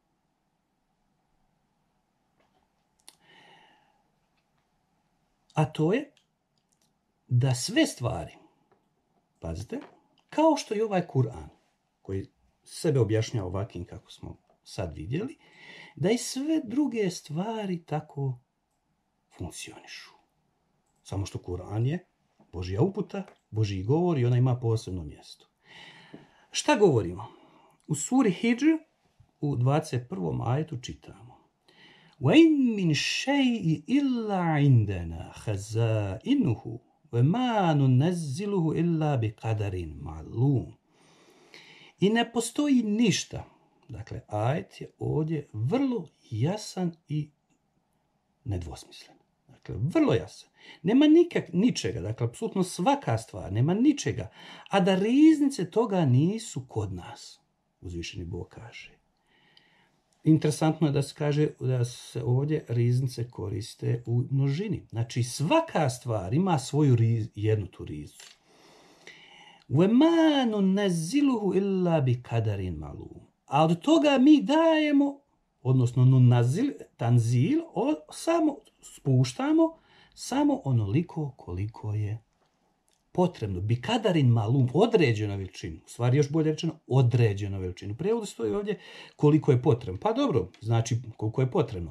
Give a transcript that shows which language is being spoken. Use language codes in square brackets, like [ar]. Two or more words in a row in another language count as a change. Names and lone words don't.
[bs] A to je da sve stvari, pazite, kao što i ovaj Kur'an, koji sebe objašnjava ovakvim kako smo sad vidjeli, da i sve druge stvari tako funkcionišu. Samo što Kur'an je Božja uputa, Božji govor i ona ima posebno mjesto. Šta govorimo? U suri Hidžr u 21. ajetu čitamo: [ar] وَإِن مِّن شَيْءٍ إِلَّا عِندَنَا خَزَائِنُهُ وَمَا نُنَزِّلُهُ إِلَّا بِقَدَرٍ مَعْلُومٍ. [bs] I ne postoji ništa. Dakle, ajet je ovdje vrlo jasan i nedvosmislen. Dakle, vrlo jasan. Nema ničega, dakle, apsolutno svaka stvar, nema ničega, a da riznice toga nisu kod nas, uzvišeni Bog kaže. Interesantno je da se kaže da se ovdje riznice koriste u množini. Znači, svaka stvar ima svoju jednu tu riznicu. [ar] وَمَا نُنَزِّلُهُ إِلَّا بِقَدَرٍ مَعْلُومٍ. [bs] A od toga mi dajemo, odnosno tanzil, samo spuštamo samo onoliko koliko je potrebno. [ar] بقدر معلوم, [bs] određena veličinu. U stvari još bolje rečeno, određena veličinu. U prijevodu stoji ovdje koliko je potrebno. Pa dobro, znači koliko je potrebno.